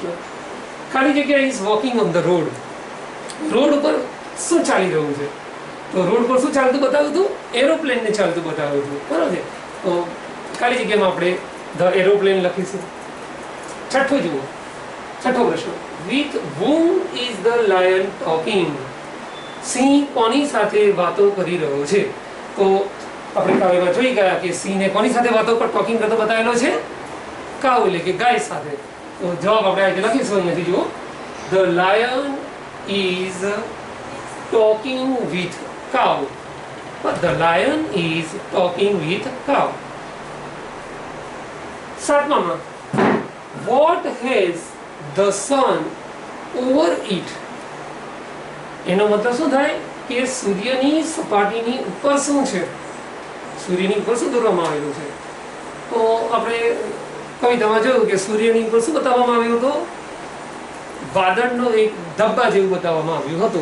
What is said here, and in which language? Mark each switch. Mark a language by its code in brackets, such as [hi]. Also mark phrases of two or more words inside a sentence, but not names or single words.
[gu] ખાલી જગ્યા [en] is walking on the road. [gu] રોડ ઉપર શું ચાલી રહ્યું છે? તો રોડ પર શું ચાલતું બતાવ્યું હતું? એરોપ્લેનને ચાલતું બતાવ્યું હતું. બરાબર છે? તો ખાલી જગ્યામાં આપણે [en] the aeroplane [gu] લખીશું. છઠ્ઠો જુઓ. છઠ્ઠો પ્રશ્ન. [en] વિથ whom is the lion talking? [gu] સિંહ કોની સાથે વાતો કરી રહ્યો છે? તો આપણે કાવ્યમાં જોઈ ગયા કે સિંહને કોની સાથે વાતો પર ટોકિંગ કરતો બતાવેલો છે? કાઉ એટલે કે ગાય સાથે. તો જવાબ આપણે આ રીતે લખીશું. અહીંયાથી જુઓ. [en] The lion is talking with cow. But the lion is talking with cow. સાતમામાં, what has the sun over it? [gu] એનો મતલબ શું થાય કે સૂર્યની સપાટીની ઉપર શું છે? સૂર્યની ઉપર શું દોરવામાં આવેલું છે? તો આપણે કવિતામાં જોયું કે સૂર્યની ઉપર શું બતાવવામાં આવ્યું હતું? વાદળનો એક ધબ્બા જેવું બતાવવામાં આવ્યું હતું.